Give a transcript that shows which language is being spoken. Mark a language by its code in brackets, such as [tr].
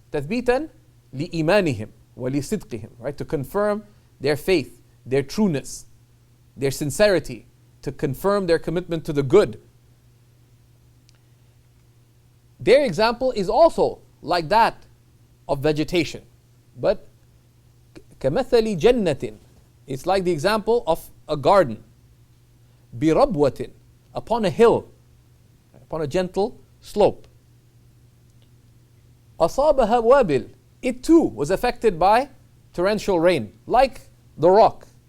[ar] تَثْبِيتًا لِإِيمَانِهِمْ وَلِصِدْقِهِمْ. [en] Right? To confirm their faith, their trueness, their sincerity, to confirm their commitment to the good. Their example is also like that of vegetation. But [ar] كَمَثَلِ جَنَّةٍ. [en] It's like the example of a garden. [ar] بِرَبْوَةٍ. [en] Upon a hill, upon a gentle slope. [ar] أَصَابَهَا وَابِلٍ. [en] It too was affected by torrential rain, like the rock.